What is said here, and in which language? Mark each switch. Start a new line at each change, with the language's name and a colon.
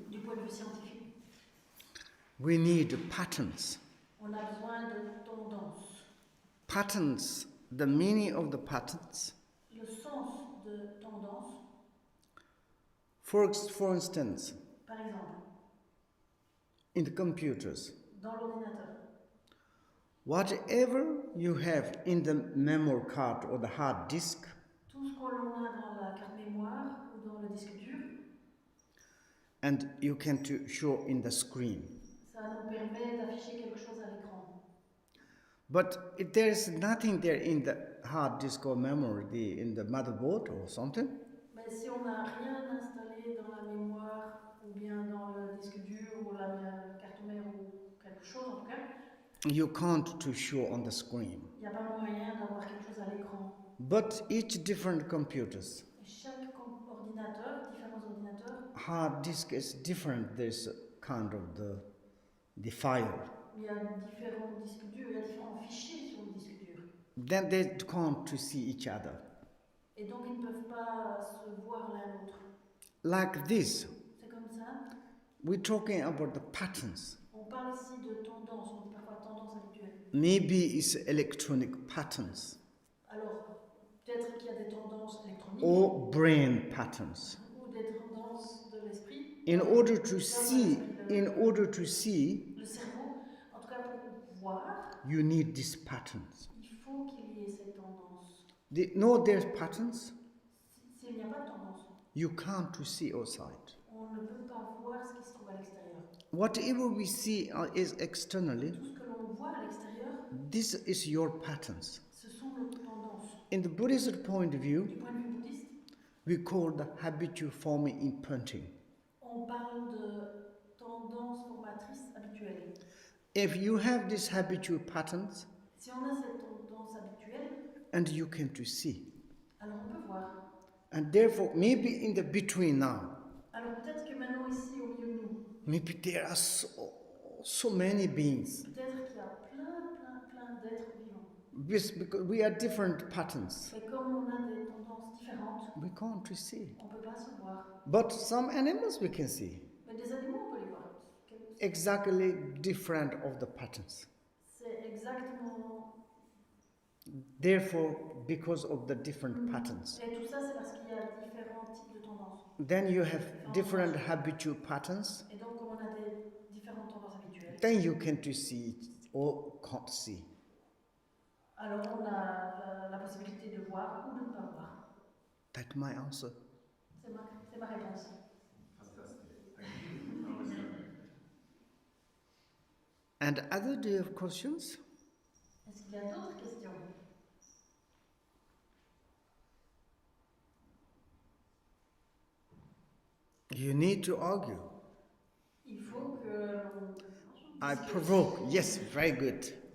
French: Du point de vue scientifique,
English: we need patterns.
French: on a besoin de tendances.
English: Patterns, the meaning of the patterns.
French: Le sens de tendance,
English: For instance,
French: par exemple,
English: in the computers,
French: dans l'ordinateur,
English: whatever you have in the memory card or the hard disk,
French: tout ce que l'on a dans la carte mémoire ou dans le disque dur,
English: and you can to show in the screen.
French: ça nous permet d'afficher quelque chose à l'écran.
English: But if there is nothing there in the hard disk or memory, in the motherboard or something,
French: Mais si on n'a rien installé dans la mémoire ou bien dans le disque dur ou la carte mère ou quelque chose en tout cas,
English: you can't to show on the screen.
French: il n'y a pas moyen d'avoir quelque chose à l'écran.
English: But each different computers,
French: Et chaque ordinateur, différents ordinateurs,
English: hard disk is different. This kind of the file.
French: il y a différents disques durs, il y a différents fichiers sur le disque dur.
English: Then they can't to see each other.
French: Et donc ils ne peuvent pas se voir l'un l'autre.
English: Like this,
French: C'est comme ça.
English: we're talking about the patterns.
French: On parle ici de tendance, on dit parfois tendance habituelle.
English: Maybe it's electronic patterns
French: Alors, peut-être qu'il y a des tendances électroniques
English: or brain patterns.
French: ou des tendances de l'esprit.
English: In order to see,
French: Le cerveau, en tout cas pour voir,
English: you need these patterns.
French: il faut qu'il y ait ces tendances.
English: They know there's patterns.
French: S'il n'y a pas de tendance,
English: You can't to see outside.
French: on ne peut pas voir ce qui se trouve à l'extérieur.
English: Whatever we see is externally.
French: Tout ce que l'on voit à l'extérieur,
English: This is your patterns.
French: ce sont nos tendances.
English: In the Buddhist point of view,
French: Du point de vue bouddhiste,
English: we call the habitual forming imprinting.
French: on parle de tendances formatrices habituelles.
English: If you have these habitual patterns,
French: Si on a cette tendance habituelle,
English: and you can to see,
French: alors on peut voir.
English: and therefore maybe in the between now,
French: Alors peut-être que maintenant ici au milieu de nous,
English: maybe there are so many beings.
French: peut-être qu'il y a plein d'êtres vivants.
English: Because we are different patterns.
French: Et comme on a des tendances différentes,
English: We can't to see.
French: on ne peut pas se voir.
English: But some animals we can see.
French: Mais des animaux, on peut les voir.
English: Exactly different of the patterns.
French: C'est exactement...
English: Therefore, because of the different patterns.
French: Et tout ça, c'est parce qu'il y a différents types de tendances.
English: Then you have different habitual patterns.
French: Et donc, comme on a des différentes tendances habituelles,
English: Then you can to see it or can't see.
French: alors on a la possibilité de voir ou de ne pas voir.
English: That's my answer.
French: C'est ma réponse.
English: Fantastic. Thank you. That was, And other do you have questions?
French: Est-ce qu'il y a d'autres questions?
English: You need to argue.
French: Il faut que l'on...
English: I provoke. Yes, very good.